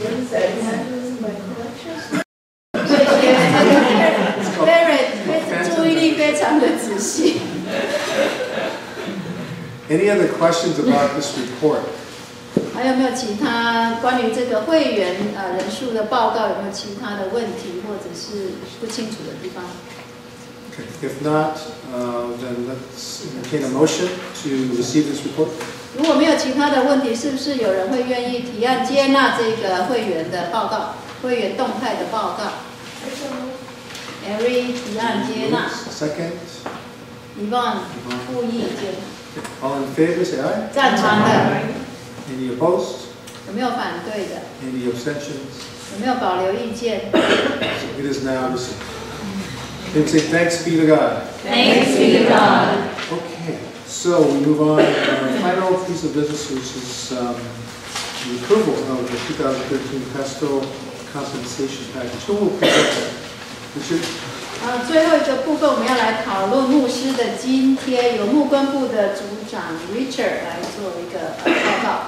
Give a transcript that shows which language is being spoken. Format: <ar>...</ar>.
<zh>谢谢 ，Barrett 注意力非常的仔细。</zh> <en>Any other questions about this report?</en> <zh>还有没有其他关于这个会员人数的报告？有没有其他的问题或者是不清楚的地方？</zh> <en>Okay. If not, then let's entertain a motion to receive this report.</en> <zh>如果没有其他的问题，是不是有人会愿意提案接纳这个会员的报告、会员动态的报告 ？Every 提案接纳。</zh> <en>Second.</en> <zh>Yvonne 复议接纳。</zh> <en>All in favor, say aye.</en> <zh>赞成的。</zh> <en>Any opposed?</en> <zh>有没有反对的？</zh> <en>Any abstentions?</en> <zh>有没有保留意见？</zh> <en>It is now received. Can we say thanks be to God? Thanks be to God. Okay, so we move on to our final piece of business, which is the approval of the 2013 pastoral compensation package. Who will present that? Richard?</en> <zh>最后一个部分我们要来讨论牧师的津贴，由牧官部的组长 Richard 来做一个报告。</zh>